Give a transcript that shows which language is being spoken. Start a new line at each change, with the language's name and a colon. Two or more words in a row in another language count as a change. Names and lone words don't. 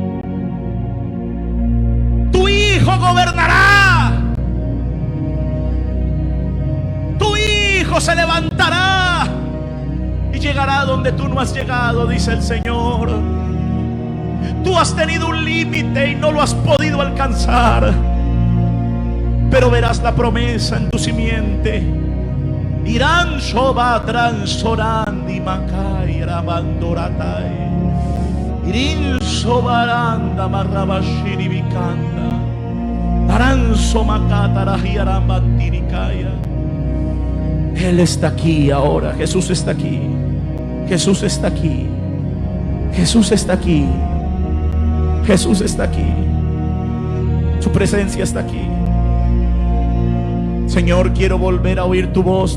Spanish: Tu hijo gobernará, tu hijo se levantará y llegará donde tú no has llegado, dice el Señor. Tú has tenido un límite y no lo has podido alcanzar, pero verás la promesa en tu simiente. Irán soba transorandi macay rabandoratai. Irin sobaranda marrabashiri bicanda. Aranzo macatara hiarambantiricaya. Él está aquí ahora. Jesús está aquí. Jesús está aquí. Jesús está aquí. Jesús está aquí. Su presencia está aquí. Señor, quiero volver a oír tu voz.